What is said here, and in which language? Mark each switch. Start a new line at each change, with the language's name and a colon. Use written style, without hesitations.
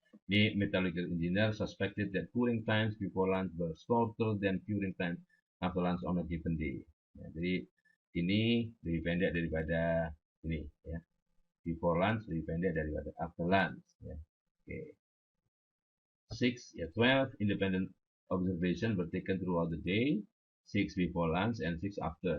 English: The metallurgical engineer suspected that curing times before lunch were shorter than curing time after lunch on a given day.
Indonesian: Ya, jadi ini lebih pendek daripada ini, ya.
English: Before lunch
Indonesian: lebih pendek daripada
English: after lunch,
Indonesian: ya. Oke.
English: 12 independent observation were taken throughout the day, 6 before lunch and 6 after.